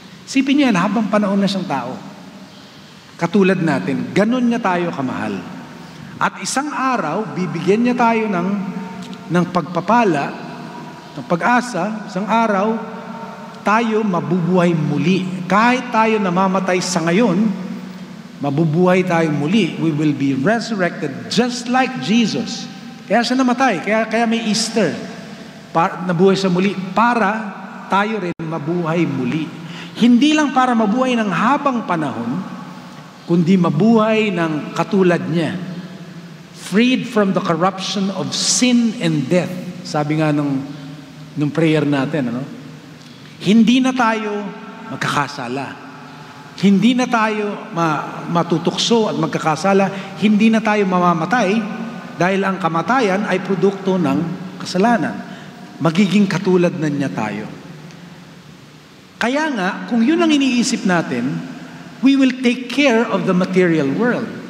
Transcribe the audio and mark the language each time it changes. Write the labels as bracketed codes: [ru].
[tl] Sipin niyo yan, habang panahon na siyang tao. Katulad natin, ganun niya tayo kamahal. At isang araw, bibigyan niya tayo ng pagpapala, ng pag-asa. Isang araw, tayo mabubuhay muli. Kahit tayo namamatay sa ngayon, mabubuhay tayo muli. [en] We will be resurrected just like Jesus. [tl] Kaya siya namatay. Kaya may Easter. Nabuhay siya muli para tayo rin mabuhay muli. Hindi lang para mabuhay ng habang panahon, kundi mabuhay ng katulad niya. [en] Freed from the corruption of sin and death. [tl] Sabi nga nung prayer natin, ano? Hindi na tayo magkakasala. Hindi na tayo matutukso at magkakasala. Hindi na tayo mamamatay dahil ang kamatayan ay produkto ng kasalanan. Magiging katulad na niya tayo. Kaya nga, kung yun ang iniisip natin, [en] we will take care of the material world.